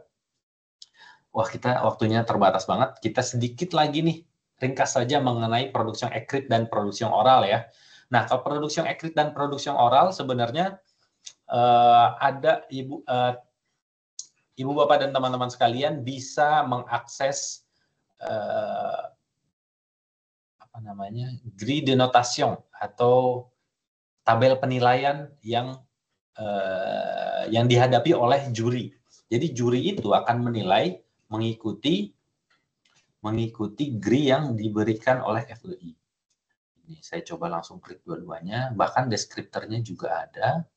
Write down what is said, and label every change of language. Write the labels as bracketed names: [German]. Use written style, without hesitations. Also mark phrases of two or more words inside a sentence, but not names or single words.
[Indonesian] Wah, kita waktunya terbatas banget. Kita sedikit lagi nih, ringkas saja mengenai produksi ekrit dan produksi oral ya. Nah, kalau produksi ekrit dan produksi oral sebenarnya ada Ibu Bapak dan teman-teman sekalian bisa mengakses [French] grille de notation [Indonesian] atau tabel penilaian yang dihadapi oleh juri. Jadi juri itu akan menilai mengikuti grille yang diberikan oleh FEI. Ini saya coba langsung klik dua-duanya, bahkan deskriptornya juga ada.